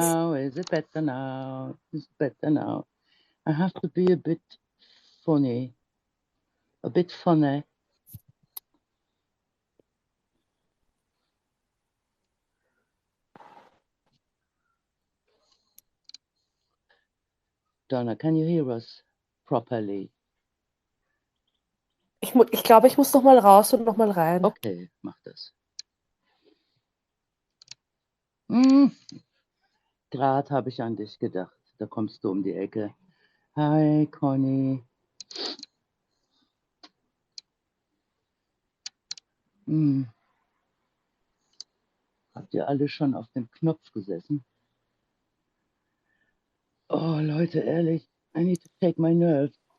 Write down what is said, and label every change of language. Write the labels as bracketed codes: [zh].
[en] now? Is it better now? Is it better now? I have to be a bit funny. A bit funny. Donna, can you hear us properly? [de] Ich glaube, ich muss noch mal raus und noch mal rein. Okay, mach das. Gerade habe ich an dich gedacht. Da kommst du um die Ecke. Hi, Conny. Habt ihr alle schon auf dem Knopf gesessen? Oh, Leute, ehrlich, [en] I need to take my nerves.